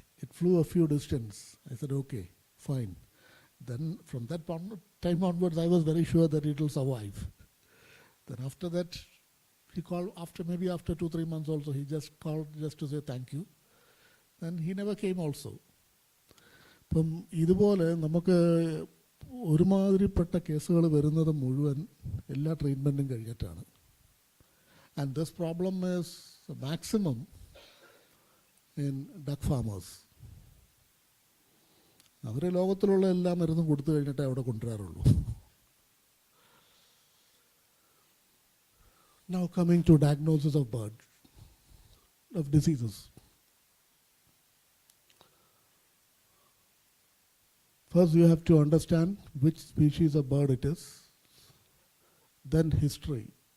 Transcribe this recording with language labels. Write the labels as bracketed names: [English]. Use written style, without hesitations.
[English] It flew a few distance. I said, okay, fine. Then from that time onwards, I was very sure that it will survive. Then after that, he called maybe after 2-3 months also, he just called just to say thank you. And he never came also. [Malayalam] ഇപ്പം ഇതുപോലെ നമുക്ക് ഒരുമാതിരിപ്പെട്ട കേസുകൾ വരുന്നത് മുഴുവൻ എല്ലാ ട്രീറ്റ്മെൻറ്റും കഴിഞ്ഞിട്ടാണ്. [English] And this problem is maximum in duck farmers. [Malayalam] അവർ ലോകത്തിലുള്ള എല്ലാ മരുന്നും കൊടുത്തു കഴിഞ്ഞിട്ടേ അവിടെ കൊണ്ടുവരാറുള്ളൂ. [English] Now coming to diagnosis of birds, of diseases. First you have to understand which species of bird it is. Then history.